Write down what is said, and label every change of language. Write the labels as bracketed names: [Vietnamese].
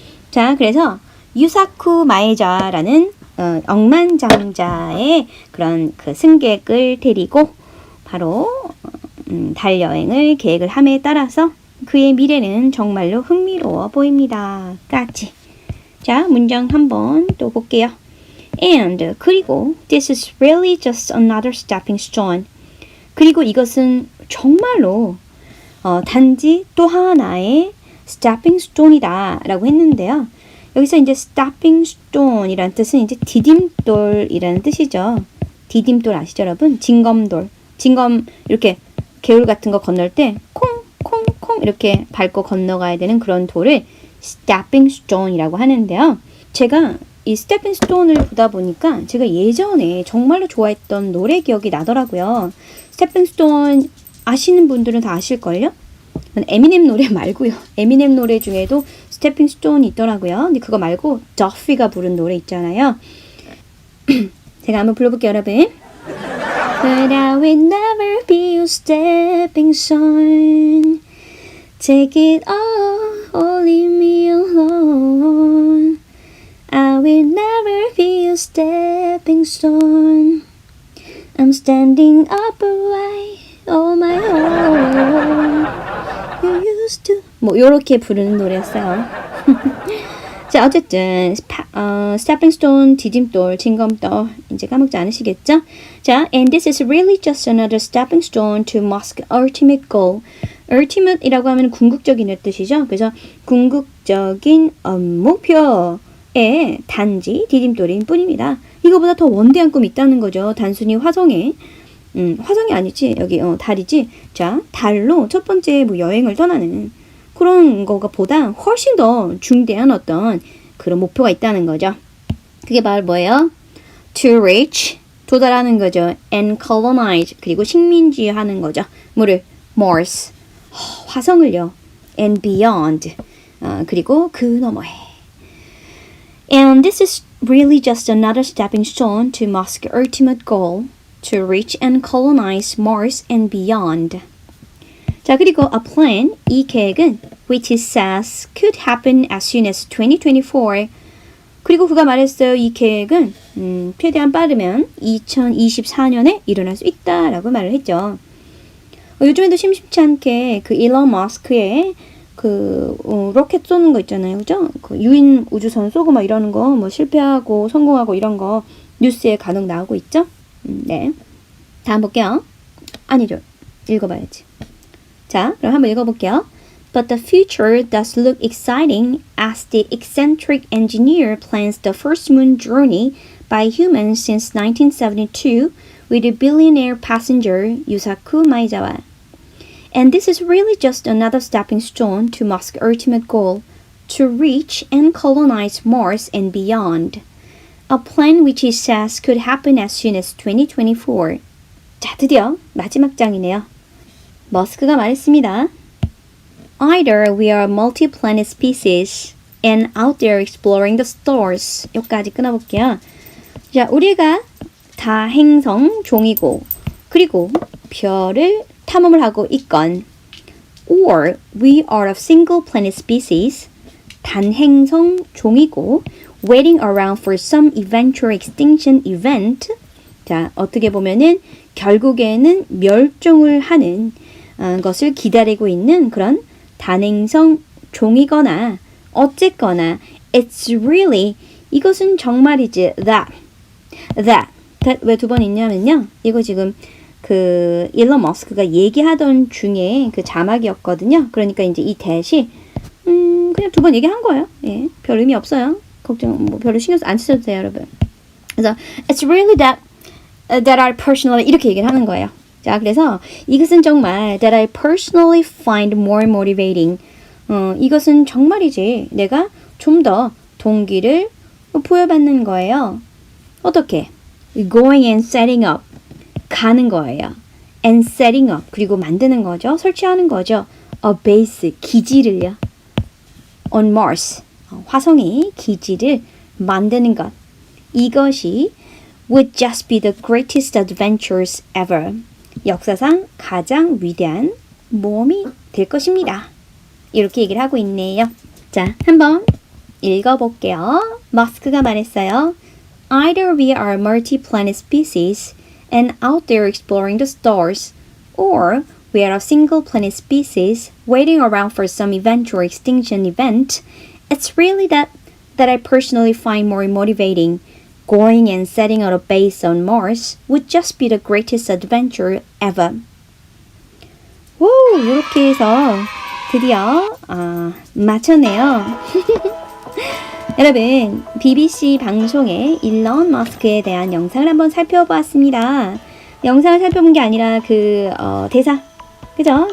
[Korean] 자, 그래서 유사쿠 마에자라는 억만장자의 그런 그 승객을 데리고 바로 달 여행을 계획을 함에 따라서 그의 미래는 정말로 흥미로워 보입니다. 까지. 자, 문장 한번 또 볼게요. [English] And [Korean] 그리고 [English] this is really just another stepping stone. [Korean] 그리고 이것은 정말로 단지 또 하나의 stepping stone이다 라고 했는데요. 여기서 이제 stepping stone이라는 뜻은 이제 디딤돌이라는 뜻이죠. 디딤돌 아시죠, 여러분? 징검돌. 징검 이렇게 개울 같은 거 건널 때 콩콩콩 이렇게 밟고 건너가야 되는 그런 돌을 stepping stone이라고 하는데요. 제가 이 stepping stone을 보다 보니까 제가 예전에 정말로 좋아했던 노래 기억이 나더라고요. stepping stone 아시는 분들은 다 아실걸요? 에미넴 노래 말고요. 에미넴 노래 중에도 stepping stone이 있더라고요. 근데 그거 말고 더피가 부른 노래 있잖아요. 제가 한번 불러볼게요, 여러분. [English] But I will never be your stepping stone. Take it all, or leave me alone. I will never be your stepping stone. I'm standing upright on my own. You used to. [Korean] 뭐 요렇게 부르는 노래였어요. 자, 어쨌든 stepping stone, 디딤돌, 징검돌 이제 까먹지 않으시겠죠? [English] 자, and this is really just another stepping stone to Musk's ultimate goal. [Korean] ultimate이라고 하면 궁극적인 뜻이죠. 그래서 궁극적인 목표의 단지 디딤돌인 뿐입니다. 이거보다 더 원대한 꿈이 있다는 거죠. 단순히 화성에 화성이 아니지 여기 달이지. 자, 달로 첫 번째 뭐 여행을 떠나는 그런 거가 보다 훨씬 더 중대한 어떤 그런 목표가 있다는 거죠. 그게 바로 뭐예요? [English] To reach, [Korean] 도달하는 거죠. [English] And colonize, [Korean] 그리고 식민지하는 거죠. 뭐를? Mars, 화성을요. [English] And beyond, [Korean] 그리고 그 너머에. [English] And this is really just another stepping stone to Musk's ultimate goal, to reach and colonize Mars and beyond. 자, 그리고 a plan, [Korean] 이 계획은 [English] which it says could happen as soon as 2024. [Korean] 그리고 그가 말했어요. 이 계획은 최대한 빠르면 2024년에 일어날 수 있다라고 말을 했죠. 요즘에도 심심치 않게 그 일론 머스크의 그 로켓 쏘는 거 있잖아요. 그죠? 그 유인 우주선 쏘고 막 이러는 거 뭐 실패하고 성공하고 이런 거 뉴스에 간혹 나오고 있죠. 네. 다음 볼게요. 아니죠. 읽어봐야지. 자, 그럼 한번 읽어볼게요. [English] But the future does look exciting as the eccentric engineer plans the first moon journey by humans since 1972 with a billionaire passenger Yusaku Maezawa. And this is really just another stepping stone to Musk's ultimate goal, to reach and colonize Mars and beyond. A plan which he says could happen as soon as 2024. [Korean] 자, 드디어 마지막 장이네요. 머스크가 말했습니다. [English] Either we are a multi-planet species and out there exploring the stars. [Korean] 여기까지 끊어볼게요. 자, 우리가 다행성 종이고 그리고 별을 탐험을 하고 있건 [English] or we are a single planet species [Korean] 단행성 종이고 [English] waiting around for some eventual extinction event. [Korean] 자, 어떻게 보면은 결국에는 멸종을 하는 것을 기다리고 있는 그런 단행성 종이거나 어쨌거나 [English] it's really [Korean] 이것은 정말이지 [English] that [Korean] 왜 두 번 있냐면요. 이거 지금 그 일론 머스크가 얘기하던 중에 그 자막이었거든요. 그러니까 이제 이 that이 그냥 두 번 얘기한 거예요. 예, 별 의미 없어요. 걱정 뭐 별로 신경 안 쓰셔도 돼요, 여러분. 그래서 [English] it's really that I personally [Korean] 이렇게 얘기를 하는 거예요. 자, 그래서 이것은 정말 [English] that I personally find more motivating. [Korean] 이것은 정말이지 내가 좀 더 동기를 부여받는 거예요. [English] 어떻게? Going and setting up. [Korean] 가는 거예요. [English] And setting up. [Korean] 그리고 만드는 거죠. 설치하는 거죠. [English] A base. [Korean] 기지를요. [English] On Mars. [Korean] 화성의 기지를 만드는 것. 이것이 [English] would just be the greatest adventures ever. [Korean] 역사상 가장 위대한 모험이 될 것입니다. 이렇게 얘기를 하고 있네요. 자, 한번 읽어볼게요. 머스크가 말했어요. [English] Either we are multi-planet species and out there exploring the stars, or we are a single planet species waiting around for some eventual extinction event. It's really that I personally find more motivating. Going and setting out a base on Mars would just be the greatest adventure ever. [Korean] 오, 이렇게 해서 드디어 마쳤네요. 여러분, BBC 방송의 일론 머스크에 대한 영상을 한번 살펴보았습니다. 영상을 살펴본 게 아니라 대사, 그죠?